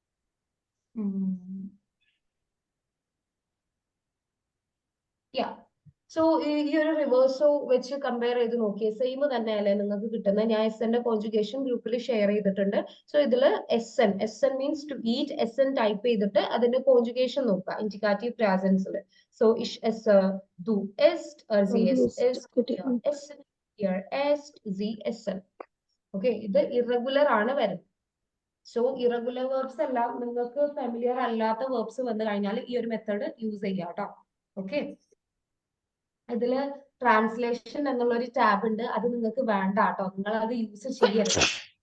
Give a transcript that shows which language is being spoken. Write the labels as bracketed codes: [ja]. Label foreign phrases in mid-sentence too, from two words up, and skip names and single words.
[ml] സോ ഈ ഒരു റിവേഴ്സോ വെച്ച് കമ്പയർ ചെയ്ത് നോക്കിയേ സെയിം തന്നെയല്ലേ നിങ്ങൾക്ക് കിട്ടുന്നത്. ഞാൻ എസ് എന്റെ കോൺജുഗേഷൻ ഗ്രൂപ്പിൽ ഷെയർ ചെയ്തിട്ടുണ്ട്. സോ ഇതിൽ എസ് എൻ [en] means to eat, [ml] എസ് എൻ ടൈപ്പ് ചെയ്തിട്ട് അതിന്റെ കോൺജുഗേഷൻ നോക്കുക ഇൻഡികാറ്റീവ് പ്രസൻസിൽ. [de] so ich ess, du isst, sie es ist, essen, ihr esst, sie essen. [ml] ഓക്കെ, ഇത് ഇറഗുലർ ആണ് വരുന്നത്. സോ [en] irregular verbs [ml] എല്ലാം നിങ്ങൾക്ക് ഫെമിലിയർ അല്ലാത്ത വേർബ്സ് വന്നു കഴിഞ്ഞാൽ ഈ ഒരു മെത്തേഡ് യൂസ് ചെയ്യാം കേട്ടോ. ഓക്കെ, ഇതില് ട്രാൻസ്ലേഷൻ എന്നുള്ള ഒരു ടാബ് ഉണ്ട്. അത് നിങ്ങൾക്ക് വേണ്ട കേട്ടോ, നിങ്ങൾ അത് യൂസ് ചെയ്യരുത്.